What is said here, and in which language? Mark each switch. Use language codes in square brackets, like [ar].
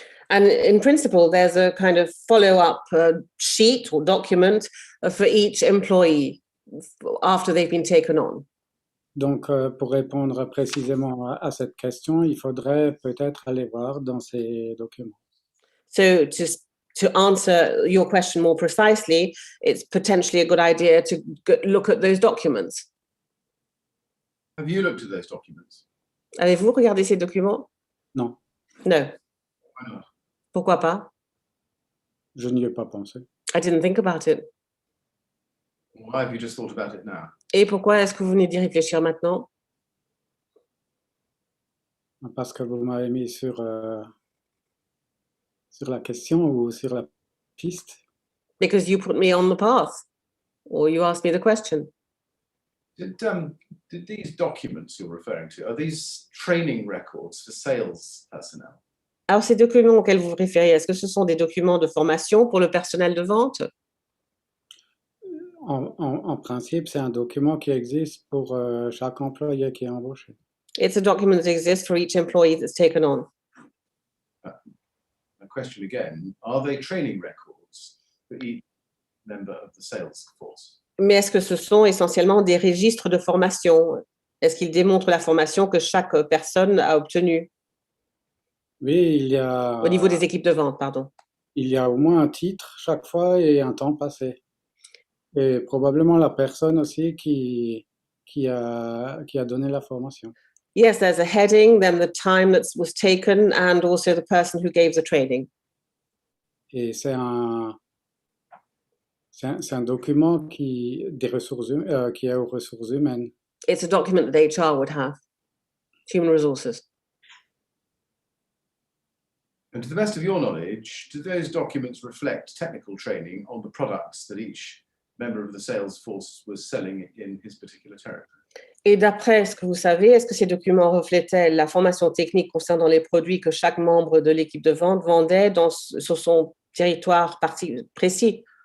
[en] And in principle, there's a kind of follow-up sheet or document for each employee after they've been taken on. [fr] Donc, pour répondre précisément à cette question, il faudrait peut-être aller voir dans ces documents. [en] So to answer your question more precisely, it's potentially a good idea to look at those documents. Have you looked at those documents? [fr] Avez-vous regardé ces documents? Non. [en] No. Why not? [fr] Pourquoi pas? Je n'y ai pas pensé. [en] I didn't think about it. Why have you just thought about it now? [fr] Et pourquoi est-ce que vous venez d'y réfléchir maintenant? Parce que vous m'avez mis sur la question ou sur la piste. [en] Because you put me on the path, or you asked me the question. Did these documents you're referring to, are these training records for sales personnel? [fr] Alors, ces documents auxquels vous vous référez, est-ce que ce sont des documents de formation pour le personnel de vente? En principe, c'est un document qui existe pour chaque employé qui est embauché. [en] It's a document that exists for each employee that's taken on. My question again, are they training records for each member of the sales force? [fr] Mais est-ce que ce sont essentiellement des registres de formation? Est-ce qu'ils démontrent la formation que chaque personne a obtenue? Oui, il y a... Au niveau des équipes de vente, pardon. Il y a au moins un titre chaque fois et un temps passé. Et probablement la personne aussi qui a donné la formation. [en] Yes, there's a heading, then the time that was taken, and also the person who gave the training. [fr] Et c'est un document qui est aux ressources humaines. [en] It's a document that HR would have, human resources. And to the best of your knowledge, do those documents reflect technical training on the products that each member of the sales force was selling in his particular territory? [fr] Et d'après ce que vous savez, est-ce que ces documents reflétaient la formation technique concernant les produits que chaque membre de l'équipe de vente vendait sur son territoire précis?